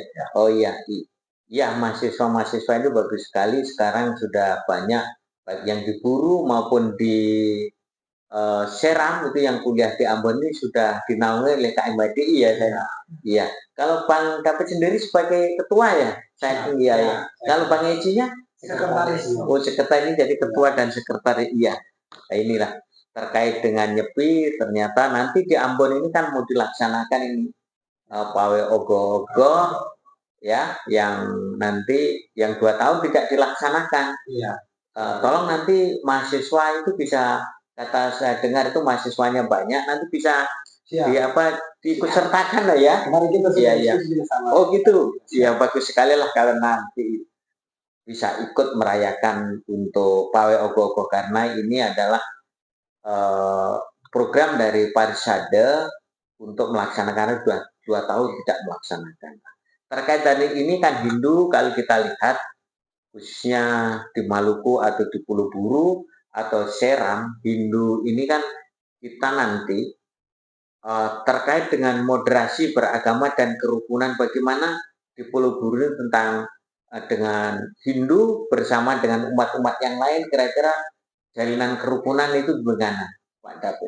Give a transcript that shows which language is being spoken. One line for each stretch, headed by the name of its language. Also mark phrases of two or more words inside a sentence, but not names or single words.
Indonesian: Oh iya, mahasiswa-mahasiswa itu bagus sekali sekarang sudah banyak baik yang di Buru maupun di Seram itu yang kuliah di Ambon ini sudah dinaungi oleh KMHDI ya saya. Iya. Kalau Bang David sendiri sebagai ketua ya, saya ya. Kalau Bang Ecinya sekretaris. Oh, sekretaris ini jadi ketua dan sekretaris. Iya. Nah, inilah terkait dengan nyepi, ternyata nanti di Ambon ini kan mau dilaksanakan ini pawe ogo-ogo ya, yang nanti yang 2 tahun tidak dilaksanakan. Iya. Tolong nanti mahasiswa itu bisa, kata saya dengar itu mahasiswanya banyak, nanti bisa diikut sertakan lah ya. Kemarin kita iya. Oh gitu, ya bagus sekali lah kalau nanti bisa ikut merayakan untuk pawe ogo-ogo, karena ini adalah program dari Parisade untuk melaksanakan 2 tahun tidak melaksanakan. Terkait dari ini kan Hindu, kalau kita lihat khususnya di Maluku atau di Pulau Buru atau Seram, Hindu ini kan kita nanti terkait dengan moderasi beragama dan kerukunan, bagaimana di Pulau Buru ini tentang dengan Hindu bersama dengan umat-umat yang lain, kira-kira jalinan kerukunan itu bagaimana Pak David?